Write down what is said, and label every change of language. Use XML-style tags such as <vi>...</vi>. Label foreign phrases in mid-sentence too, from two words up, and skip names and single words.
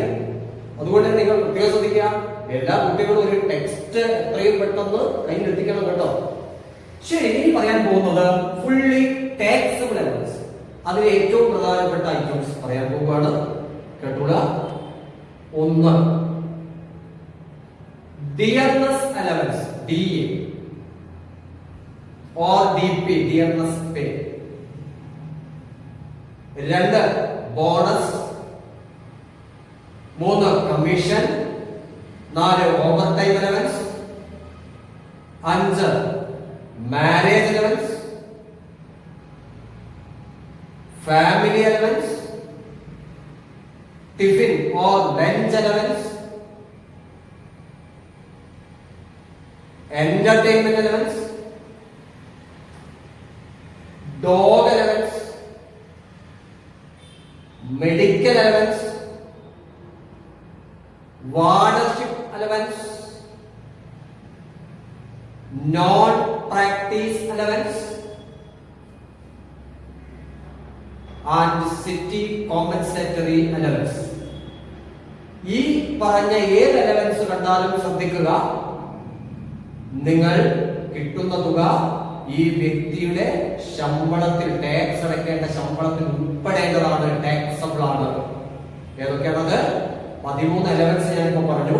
<ml>അതുകൊണ്ട് നിങ്ങൾ പ്രത്യേകം ശ്രദ്ധിക്കുക, എല്ലാ കുട്ടികളും ഒരു ടെക്സ്റ്റ് എത്രയും പെട്ടെന്ന് കയ്യിലെത്തിക്കണം കേട്ടോ. ശരി, ഇനി പറയാൻ പോകുന്നത്</ml> <en>fully taxable allowance.</en> <ml>അതിൽ ഏറ്റവും പ്രധാനപ്പെട്ട ഐറ്റംസ് പറയാൻ പോവുകയാണ്. കേട്ടോള. ഒന്ന്,</ml> <en>ഡിയർനെസ് DA or DP, dearness pay. 2 bonus, 3 commission, 4 over time allowance, 5 marriage allowance, family allowance, tiffin or lunch allowance, entertainment allowance, dog allowance, medical allowance, wardership allowance, non-practice allowance, and city compensatory allowance.</en> <ml>ഈ പറഞ്ഞ ഏത് അലവൻസ് കണ്ടാലും ശ്രദ്ധിക്കുക, നിങ്ങൾ കിട്ടുന്ന തുക ഈ വ്യക്തിയുടെ ശമ്പളത്തിൽ, ടാക്സ് അടയ്ക്കേണ്ട ശമ്പളത്തിൽ ഉൾപ്പെടേണ്ടതാണ്, ടാക്സബിൾ ആണ്. ഏതൊക്കെയാണത്? 13 അലവൻസ് ഞാനിപ്പോ പറഞ്ഞു.</ml>